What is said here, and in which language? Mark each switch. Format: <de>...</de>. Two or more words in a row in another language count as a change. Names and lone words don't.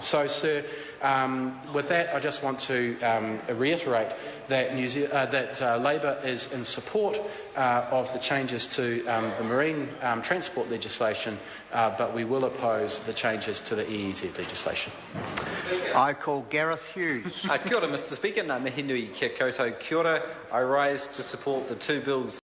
<en>So, sir, With that, I just want to reiterate that Labor is in support of the changes to the marine transport legislation, but we will oppose the changes to the EEZ legislation. I call Gareth Hughes.</en> <mi>Kia ora,</mi> <en>Mr Speaker.</en> <mi>Nā mihi nui kia koutou. Kia ora.</mi> <en>I rise to support the two bills</en>